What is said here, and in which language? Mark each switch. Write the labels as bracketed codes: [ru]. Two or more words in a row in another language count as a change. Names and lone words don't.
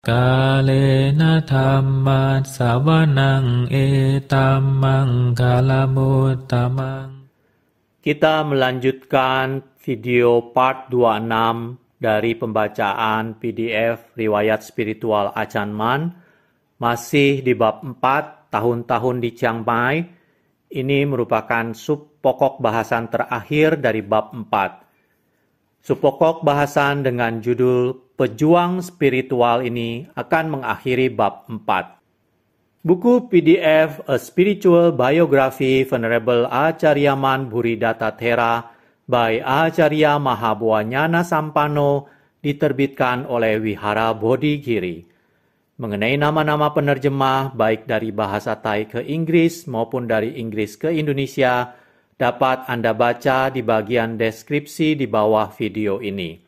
[pi] Kalena dhamma sawanang etamang kalamutamang. [id] Kita melanjutkan video part 26 dari pembacaan PDF Riwayat Spiritual Ajahn Mun, masih di bab 4, tahun-tahun di Chiang Mai. Ini merupakan sub pokok bahasan terakhir dari bab 4. Sub pokok bahasan dengan judul Pejuang Spiritual ini akan mengakhiri bab 4. Buku PDF A Spiritual Biography Venerable Acharya Man Buridatta Thera by Acharya Mahabuanyana Sampano diterbitkan oleh Wihara Bodhigiri. Mengenai nama-nama penerjemah baik dari bahasa Thai ke Inggris maupun dari Inggris ke Indonesia dapat Anda baca di bagian deskripsi di bawah video ini.